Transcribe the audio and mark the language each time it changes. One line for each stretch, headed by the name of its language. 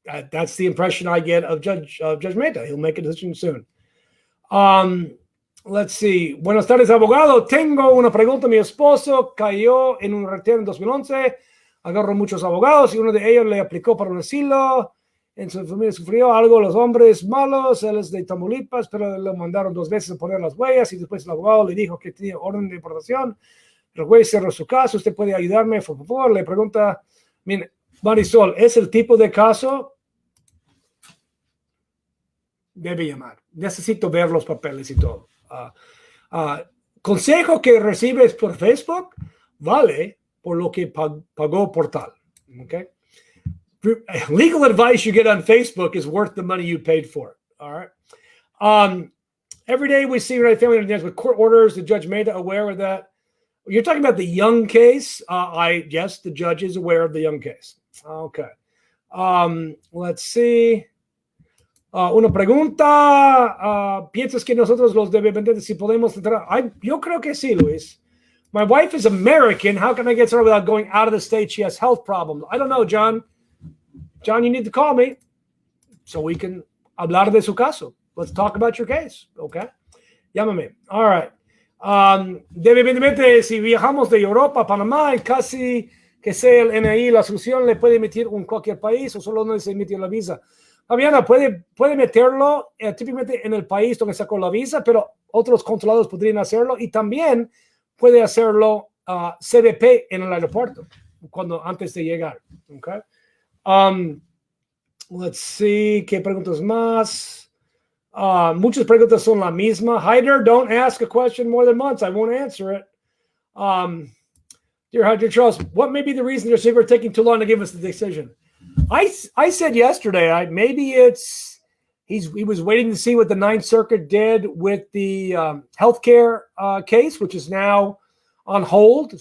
English: That's the impression I get of Judge Mehta. He'll make a decision soon. Let's see.
Spanish: Buenas tardes, abogado. Tengo una pregunta. Mi esposo cayó en un retén en 2011. Agarró muchos abogados y uno de ellos le aplicó para un asilo. En su familia sufrió algo los hombres malos. Él es de Tamaulipas, pero le mandaron 2 veces a poner las huellas y después el abogado le dijo que tenía orden de deportación. El juez cerró su caso. ¿Usted puede ayudarme, por favor? Le pregunta, mire, Marisol, ¿es el tipo de caso? Debe llamar. Necesito ver los papeles y todo. Consejo que recibes por Facebook vale por lo que pagó por tal.
English: Okay? Legal advice you get on Facebook is worth the money you paid for it. All right. Every day we see United Family with court orders. The judge made aware of that. You're talking about the Young case. Yes, the judge is aware of the Young case. Okay. Let's see.
Spanish: Una pregunta. ¿Piensas que nosotros los dependientes si podemos entrar? Yo creo que sí, Luis.
English: My wife is American. How can I get started without going out of the state? She has health problems. I don't know, John. John, you need to call me so we can
Spanish: hablar de su caso.
English: Let's talk about your case. Okay.
Spanish: Llámame.
English: All right.
Spanish: Evidentemente, si viajamos de Europa a Panamá, casi que sea el NI, la solución le puede emitir en cualquier país o solo donde se emitió la visa. Fabiana, puede meterlo típicamente en el país donde sacó la visa, pero otros consulados podrían hacerlo y también puede hacerlo CBP en el aeropuerto antes de llegar. Okay.
English: Let's see,
Spanish: ¿qué preguntas más? Muchas preguntas son la misma.
English: Heider, don't ask a question more than once. I won't answer it. Dear Heider Charles, what may be the reason you're saying we're taking too long to give us the decision? I said yesterday, maybe he was waiting to see what the Ninth Circuit did with the healthcare case, which is now on hold.